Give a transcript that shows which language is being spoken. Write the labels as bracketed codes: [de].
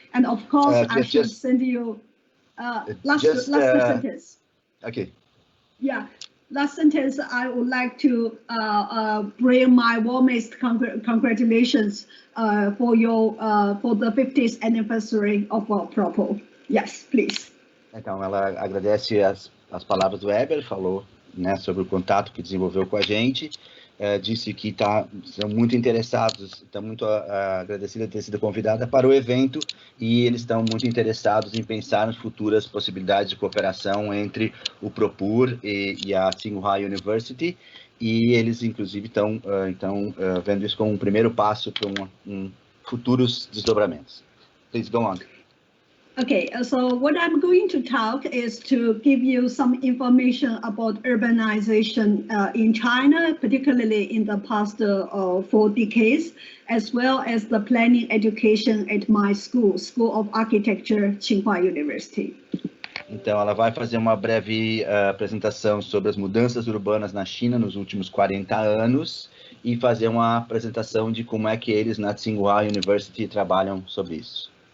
[en] And of course, I should send you last sentence. Okay. Yeah, last sentence. I would like to bring my warmest congratulations for the 50th anniversary of PROPUR. Yes, please. [pt] Então, ela agradece as palavras do Eber, falou, né, sobre o contato que desenvolveu com a gente, disse que são muito interessados, está muito agradecida de ter sido convidada para o evento e eles estão muito interessados em pensar nas futuras possibilidades de cooperação entre o PROPUR e a Tsinghua University, e eles, inclusive, estão vendo isso como um primeiro passo para futuros desdobramentos. [en] Please go on. Okay, so what I'm going to talk is to give you some information about urbanization in China, particularly in the past 4 decades, as well as the planning education at my school, School of Architecture, Tsinghua University. [pt] Então, ela vai fazer uma breve apresentação sobre as mudanças urbanas na China nos últimos 40 anos e fazer uma apresentação de como é que eles na Tsinghua University trabalham sobre isso.